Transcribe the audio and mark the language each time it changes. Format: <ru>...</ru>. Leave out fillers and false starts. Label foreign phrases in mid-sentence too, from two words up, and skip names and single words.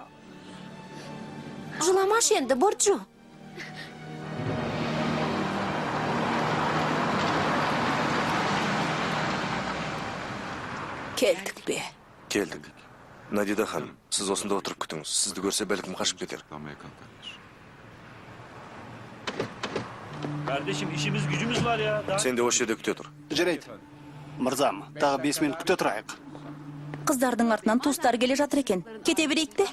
<kk>Жыламашы енді, Бурджу. Келдік бе? Келдік. Надида ханым, сіз осында отырып күтіңіз. Сізді көрсе бәлкім қашып кетер.</kk> <tr>Kardeşim işimiz gücümüz var ya.</tr> <kk>Сен де осы жерде күте тұр. Жарайды. Мырзам, тағы 5 минут күте тұрайық. Қыздардың артынан туыстар келе жатыр екен. Кете берейік те?</kk>